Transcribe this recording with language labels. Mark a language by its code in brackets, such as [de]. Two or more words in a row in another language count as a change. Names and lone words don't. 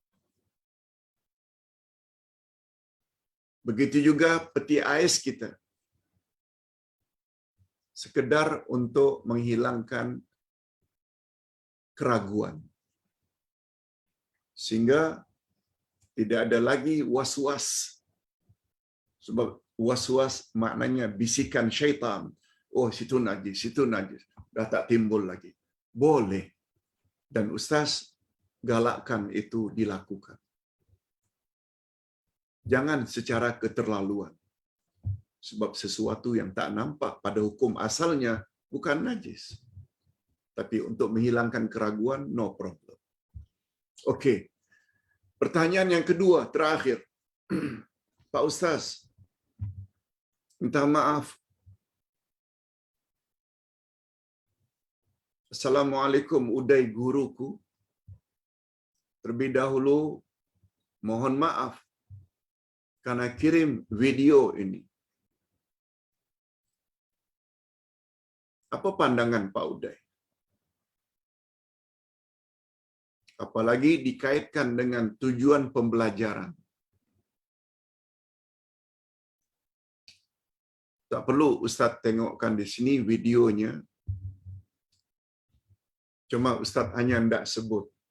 [ms] Begitu juga peti ais kita. Sekedar untuk menghilangkan keraguan. Sehingga tidak ada lagi was-was. Sebab was-was maknanya bisikan syaitan. Oh, situ najis, situ najis. Dah tak timbul lagi. Boleh. Dan Ustaz galakkan itu dilakukan. Jangan secara keterlaluan. Sebab sesuatu yang tak nampak pada hukum asalnya bukan najis. Tapi untuk menghilangkan keraguan, [en] no problem. [ms] Okey. Pertanyaan yang kedua, terakhir. [id] Pak Ustaz, minta maaf. Assalamualaikum, udai guruku. Terlebih dahulu, mohon maaf karena kirim video ini. Apa pandangan Pak Udai? Apalagi dikaitkan dengan tujuan pembelajaran. [ms] Tak perlu Ustaz tengokkan di sini videonya. Cuma Ustaz hanya hendak sebut.